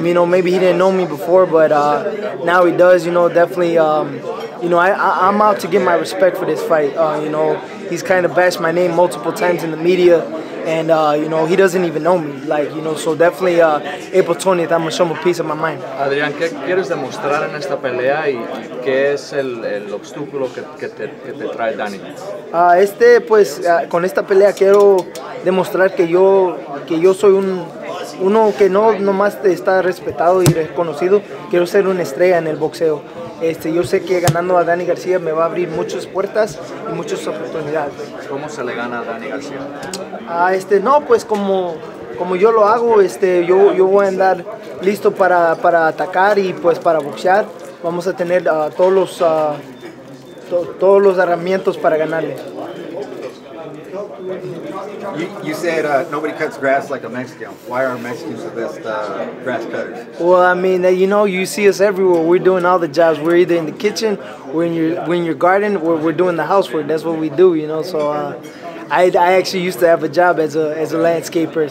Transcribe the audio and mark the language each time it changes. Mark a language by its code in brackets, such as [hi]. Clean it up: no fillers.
[en] You know, maybe he didn't know me before, but now he does. You know, definitely. You know, I'm out to get my respect for this fight. You know, he's kind of bashed my name multiple times in the media, and you know, he doesn't even know me. Like, you know, so definitely April 20th, I'm gonna show him a piece of my mind. [es] Adrián, ¿qué quieres demostrar en esta pelea y qué es el obstáculo que te trae Dani? Pues con esta pelea quiero demostrar que yo soy uno que no nomás está respetado y reconocido. Quiero ser una estrella en el boxeo. Yo sé que ganando a Dani García me va a abrir muchas puertas y muchas oportunidades. ¿Cómo se le gana a Dani García? No, pues como yo lo hago, yo voy a andar listo para atacar y pues para boxear. Vamos a tener todos los herramientas para ganarle. [en] You said nobody cuts grass like a Mexican. Why are Mexicans the best grass cutters? Well, I mean, you know, you see us everywhere. We're doing all the jobs. We're either in the kitchen, we're in your garden, or we're doing the housework. That's what we do, you know. So I actually used to have a job as a landscaper.